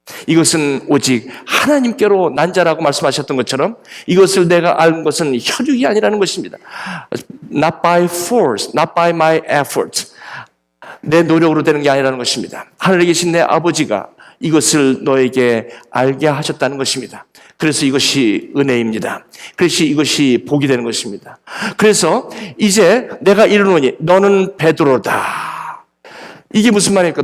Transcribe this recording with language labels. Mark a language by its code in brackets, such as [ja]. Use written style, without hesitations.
[ko] 이것은 오직 하나님께로 난 자라고 말씀하셨던 것처럼 이것을 내가 알 것은 혈육이 아니라는 것입니다. [en] Not by force, not by my effort. [ko] 내 노력으로 되는 게 아니라는 것입니다. 하늘에 계신 내 아버지가 이것을 너에게 알게 하셨다는 것입니다. 그래서 이것이 은혜입니다. 그래서 이것이 복이 되는 것입니다. 그래서 이제 내가 이르노니 너는 베드로다. 이게 무슨 말입니까?